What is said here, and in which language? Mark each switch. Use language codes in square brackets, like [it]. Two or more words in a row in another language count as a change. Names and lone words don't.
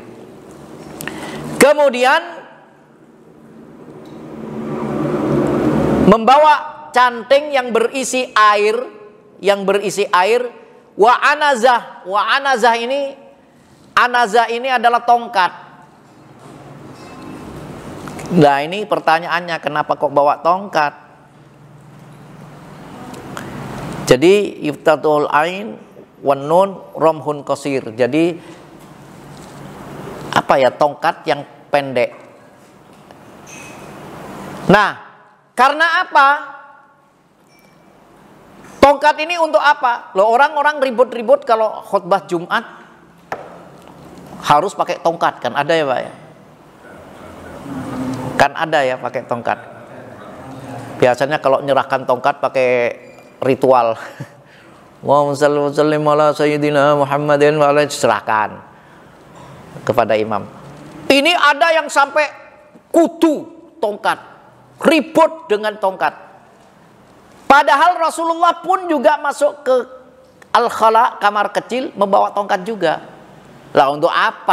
[id] Kemudian membawa canting yang berisi air, [ar] wa anazah [id] ini adalah tongkat. Nah ini pertanyaannya, kenapa kok bawa tongkat? [ar] Jadi yuftatul ain wan nun romhun qasir. [id] Jadi tongkat yang pendek. Nah, karena apa? Tongkat ini untuk apa? Loh, orang-orang ribut-ribut kalau khutbah Jumat harus pakai tongkat, kan ada ya Pak ya? Kan ada ya pakai tongkat. Biasanya kalau nyerahkan tongkat pakai ritual. [ar] Wa sallim ala sayyidina Muhammadin wa alaihi, [id] serahkan kepada imam. Ini ada yang sampai kudu tongkat, ribut dengan tongkat. Padahal Rasulullah pun juga masuk ke al-khala, kamar kecil, membawa tongkat juga.